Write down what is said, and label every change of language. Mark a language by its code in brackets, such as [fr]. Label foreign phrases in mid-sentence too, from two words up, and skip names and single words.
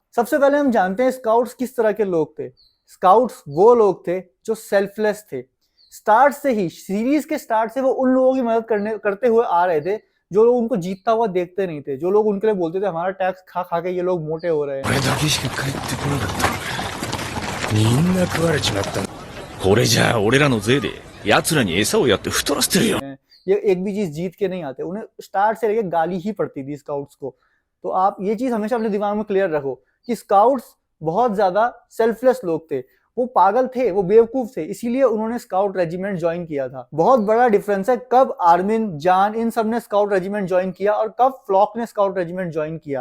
[hi] सबसे पहले हम जानते हैं स्काउट्स किस तरह के लोग थे। स्काउट्स वो लोग थे जो सेल्फलेस थे। स्टार्ट से ही, सीरीज के स्टार्ट से वो उन लोगों की मदद करते हुए आ रहे थे जो लोग उनको जीतता हुआ देखते नहीं थे, जो लोग उनके लिए बोलते थे हमारा टैक्स खा खा के ये लोग मोटे हो रहे हैं। [ja] これじゃあ俺らの税で奴らに餌をやって太らせてるよ。 [hi] ये एक भी चीज जीत के नहीं आते, उन्हें स्टार्ट से लेके गाली ही पड़ती थी स्काउट्स को। तो आप ये चीज हमेशा अपने दिमाग में क्लियर रखो कि स्काउट्स बहुत ज्यादा सेल्फलेस लोग थे। वो पागल थे, वो बेवकूफ थे, इसीलिए उन्होंने [en] scout regiment join [hi] किया था। बहुत बड़ा डिफरेंस है कब आर्मिन, जान, इन सब ने [en] scout regiment join [hi] किया और कब फ्लॉक ने [en] scout regiment join [hi] किया।